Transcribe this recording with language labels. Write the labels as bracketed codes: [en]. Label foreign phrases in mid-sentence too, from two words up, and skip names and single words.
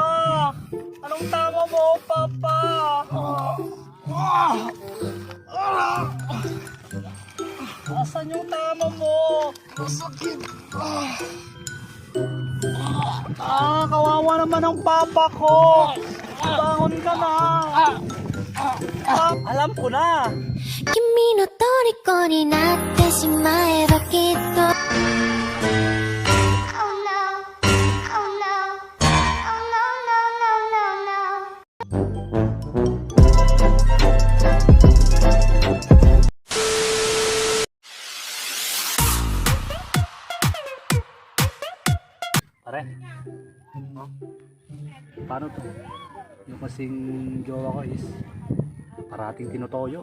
[tl] Anong tama mo, Papa? Asan yung tama mo? Masakit. Kawawa naman ang papa ko. Bangon ka na. Alam ko na. [ja] 君の虜になってしまえばきっと [en] Oh no, oh no, oh no, no, no, [ja] no, no. [tl] Pare, paano to? Yung kasing jowa ko is parating tinotoyo.